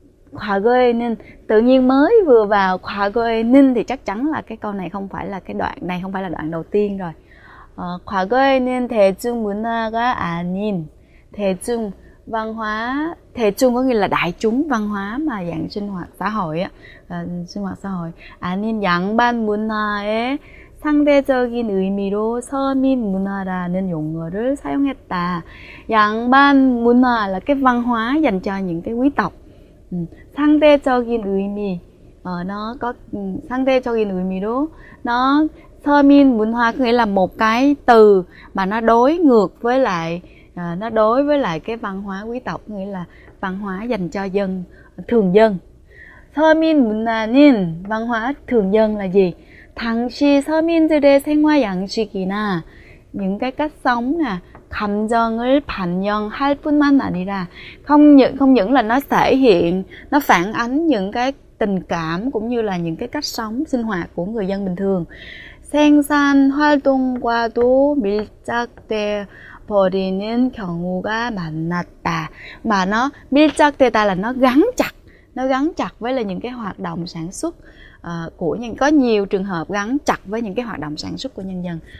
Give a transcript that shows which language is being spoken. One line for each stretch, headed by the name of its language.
Korean: 과거에는
Vietnamese: tự nhiên mới vừa vào 과거에는 thì chắc chắn là cái câu này không phải là cái đoạn này, không phải là đoạn đầu tiên rồi.
Korean: 과거에는 대중문화가 아닌 대중
Vietnamese: văn hóa, 대중 có nghĩa là đại chúng, văn hóa mà dạng sinh hoạt xã hội á, sinh hoạt xã hội.
Korean: 아닌 양반 문화의 상대적인 의미로 서민 문화라는 용어를 사용했다. 양반 문화
Vietnamese: là cái văn hóa dành cho những cái quý tộc. 상대적인 의미, nó có
Korean: 상대적인 의미로,
Vietnamese: nó
Korean: 서민 문화
Vietnamese: có nghĩa là một cái từ mà nó đối ngược với lại, nó đối với lại cái văn hóa quý tộc, nghĩa là văn hóa dành cho dân, thường dân.
Korean: 서민 문화는,
Vietnamese: văn hóa thường dân là gì?
Korean: 당시 서민들의 생활 양식이나
Vietnamese: những cái cách sống nè,
Korean: 감정을 반영할 뿐만 아니라,
Vietnamese: không những là nó thể hiện, nó phản ánh những cái tình cảm cũng như là những cái cách sống sinh hoạt của người dân bình thường.
Korean: 생산 활동과도 밀착돼 버리는 경우가 많았다.
Vietnamese: Mà nó 밀착되다 là nó gắn chặt với là những cái hoạt động sản xuất của nhân, có nhiều trường hợp gắn chặt với những cái hoạt động sản xuất của nhân dân.